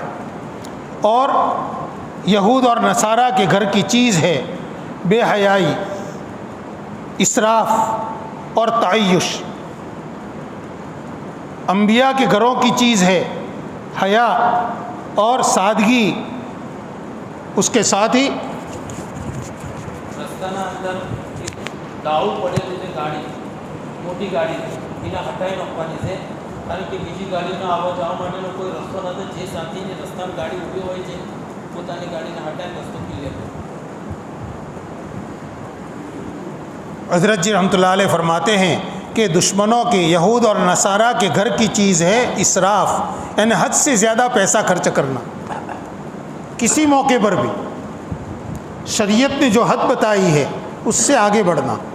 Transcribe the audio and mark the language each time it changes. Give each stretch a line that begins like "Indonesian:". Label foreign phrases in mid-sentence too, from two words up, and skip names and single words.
Urdu: اور یہود اور نصارہ کے گھر کی چیز ہے بے حیائی، اسراف اور تعیش۔ انبیاء کے گھروں کی چیز ہے حیا اور سادگی، اس کے ساتھ ہی
Gujarati: રસ્તાના અંદર એક ડાળું પડેલું છે ગાડી, મોટી ગાડી છે, એને હટાવી નાખવાની છે, કારણ કે બીજી ગાડીનો આવવા જવા માટેનો કોઈ રસ્તો નથી। જે સાથી રસ્તામાં ગાડી ઊભી હોય છે પોતાની ગાડીને હટાવીને રસ્તો ખુલ્લે કરે।
Urdu: حضرت جی رحمۃ اللہ علیہ فرماتے ہیں کہ دشمنوں کے، یہود اور نصارہ کے گھر کی چیز ہے اسراف، یعنی حد سے زیادہ پیسہ خرچ کرنا، کسی موقع پر بھی شریعت نے جو حد بتائی ہے اس سے آگے بڑھنا۔